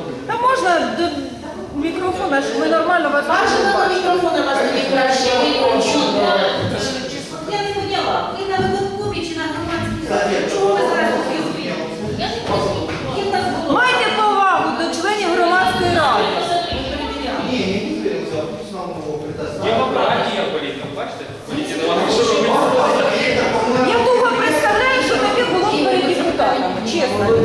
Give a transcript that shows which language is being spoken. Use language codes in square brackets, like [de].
[uk] Та можна до мікрофона, щоб ми нормально вас Бажано на бачили. мікрофон у вас тоді краще виключити. [ru] Я не поняла. [uk] Ви на виконкомі чи на громадській раді? Чого ви зараз розказуєте? я не розумію. Їм нас було. Майте повагу до членів громадської ради. [ru] Не, не двигаемся, пусть нам его предоставят. [uk] Демократія, політика, бачите? Політика, вона що робить? Я довго представляю, що таке було б перед депутатами. Чесно.